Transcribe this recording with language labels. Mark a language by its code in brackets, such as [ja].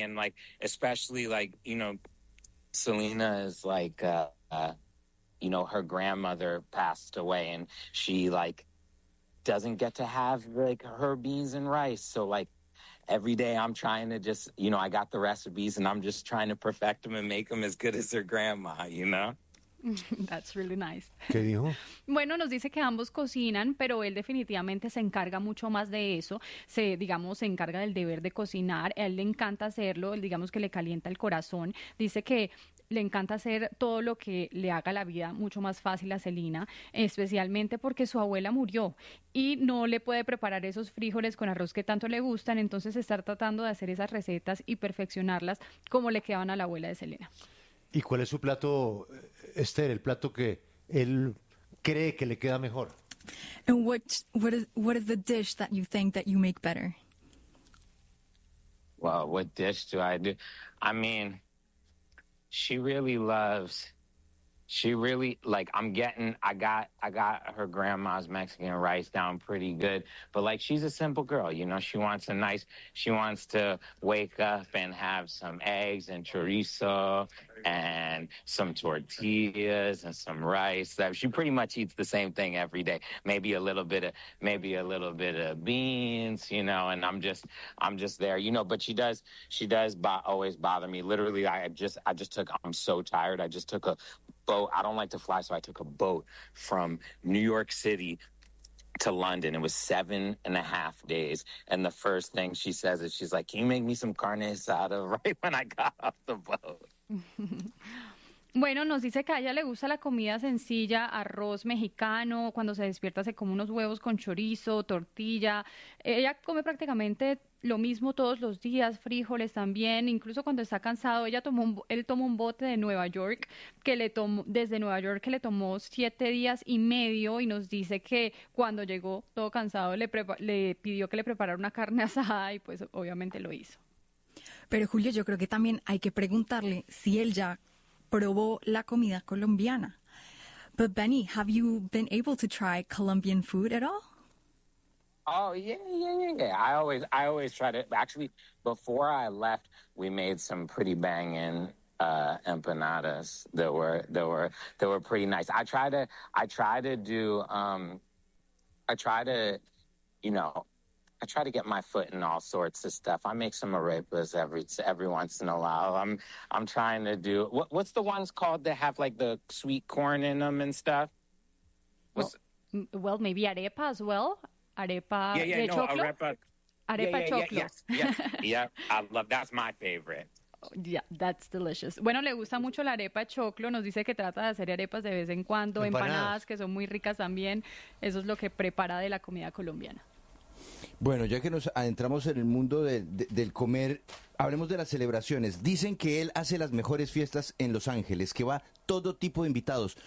[en] And like, especially like, you know, Selena is like, you know, her grandmother passed away and she like doesn't get to have like her beans and rice. So like every day I'm trying to just, you know, I got the recipes and I'm just trying to perfect them and make them as good as her grandma, you know? That's really nice. [es] ¿Qué dijo? Bueno, nos dice que ambos cocinan, pero él definitivamente se encarga mucho más de eso. Se encarga del deber de cocinar. A él le encanta hacerlo, él, digamos que le calienta el corazón. Dice que le encanta hacer todo lo que le haga la vida mucho más fácil a Selena, especialmente porque su abuela murió y no le puede preparar esos frijoles con arroz que tanto le gustan. Entonces, estar tratando de hacer esas recetas y perfeccionarlas como le quedaban a la abuela de Selena. ¿Y cuál es su plato, Esther, el plato que él cree que le queda mejor? [en] And what is the dish that you think that you make better? Well, what dish do I do? I mean, I got her grandma's Mexican rice down pretty good, but like she's a simple girl, you know, she wants to wake up and have some eggs and chorizo and some tortillas and some rice. That she pretty much eats the same thing every day. Maybe a little bit of beans, you know, and I'm just there, you know, but she does always bother me. Literally, I'm so tired, I just took a boat. I don't like to fly, so I took a boat from New York City to London. It was 7.5 days. And the first thing she says is, she's like, can you make me some carne asada right when I got off the boat? [es] Bueno, nos dice que a ella le gusta la comida sencilla, arroz mexicano, cuando se despierta se come unos huevos con chorizo, tortilla. Ella come prácticamente lo mismo todos los días, frijoles también, incluso cuando está cansado, él tomó un bote de Nueva York, que le tomó 7.5 días, y nos dice que cuando llegó todo cansado le pidió que le preparara una carne asada y pues obviamente lo hizo. Pero Julio, yo creo que también hay que preguntarle si él ya probó la comida colombiana. [en] But Benny, have you been able to try Colombian food at all? Oh, yeah. I always try to. Actually, before I left, we made some pretty banging empanadas that were pretty nice. I try to get my foot in all sorts of stuff. I make some arepas every once in a while. I'm trying to do what's the ones called that have like the sweet corn in them and stuff? Well, maybe arepa as well. Arepa. Yeah, [es] de choclo? [en] Arepa. Arepa yeah, [es] choclo. [en] Yeah. I love, that's my favorite. Yeah, that's delicious. [es] Bueno, le gusta mucho la arepa choclo. Nos dice que trata de hacer arepas de vez en cuando, empanadas que son muy ricas también. Eso es lo que prepara de la comida colombiana. Bueno, ya que nos adentramos en el mundo del comer, hablemos de las celebraciones. Dicen que él hace las mejores fiestas en Los Ángeles, que va todo tipo de invitados.